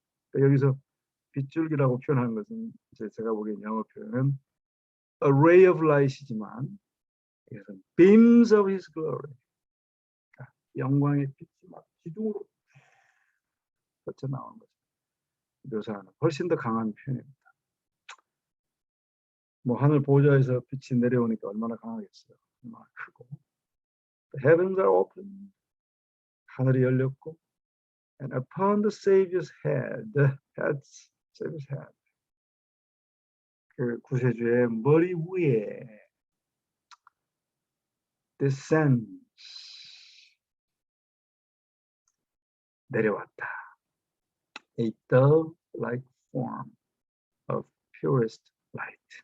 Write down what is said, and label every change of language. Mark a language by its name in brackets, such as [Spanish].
[Korean] 그러니까 여기서 빗줄기라고 표현하는 것은 이제 제가 보기엔 영어 표현은 [English] a ray of light [Korean] 이지만 이것은 [English] beams of his glory. [Korean] 그러니까 영광의 빛이 막 기둥으로 뻗쳐나오는 거죠. 묘사하는 훨씬 더 강한 표현입니다. 뭐 하늘 보좌에서 빛이 내려오니까 얼마나 강하겠어요. 얼마나 크고. [English] The heavens are open. [Korean] 하늘이 열렸고, [English] and upon the Savior's head, Savior's head. [Korean] 그 구세주의 머리 위에 descends 내려왔다. [English] A dove-like form of purest light.